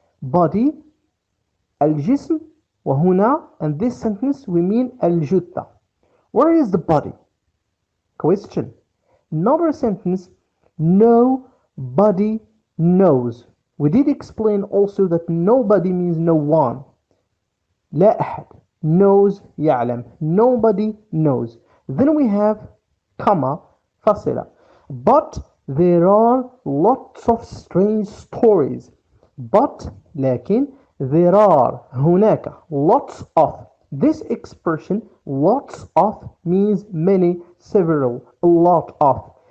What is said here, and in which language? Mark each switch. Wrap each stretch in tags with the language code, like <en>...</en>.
<en>Body</en> <ar>الجسم وهنا,</ar> <en>and this sentence we mean الجثة. Where is the body? Question. Another sentence, nobody knows. We did explain also that nobody means no one.</en> <ar>لا أحد</ar> <en>knows</en> <ar>يعلم.</ar> <en>Nobody knows. Then we have comma فاصلة. But there are lots of strange stories. But لكن there are هناك lots of. This expression lots of means many, several, a lot of.</en>